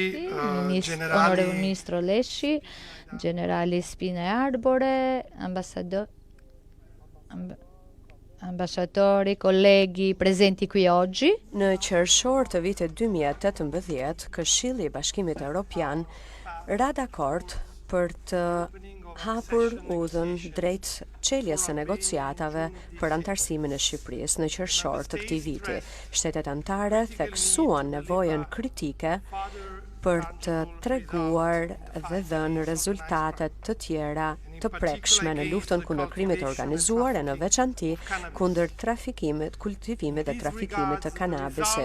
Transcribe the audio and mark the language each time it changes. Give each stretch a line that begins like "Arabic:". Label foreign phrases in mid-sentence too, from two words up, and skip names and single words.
Italian: Onorevole Ministro Leshi, generali Spina Arbore, ambasadori, colleghi presenti qui oggi.
Albanian: Në qershor të vitit 2018, Këshilli i Bashkimit Evropian ra dakord për të hapur udhën drejt çeljes së negociatave për antarësimin e Shqipërisë në qershor të këtij viti. Shtetet anëtare theksuan nevojën kritike për të treguar dhe dhënë rezultate të tjera të prekshme në luftën kundër krimit të organizuar e në veçanti kundër trafikimit, kultivimit dhe trafikimit të kanabisit.